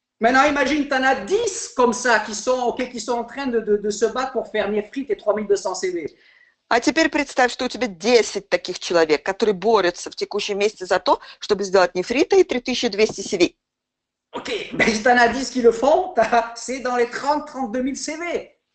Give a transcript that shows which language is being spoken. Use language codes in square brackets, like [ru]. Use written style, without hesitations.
[fr] Maintenant, imagine, tu en as 10 comme ça qui sont en train de se battre pour faire Nefrit et 3200 CV. [ru] А теперь представь, что у тебя 10 таких человек, которые борются в текущем месяце за то, чтобы сделать нефрита и 3200 CV. [fr] Ok, ben, si tu en as 10 qui le font, c'est dans les 30-32 000 CV.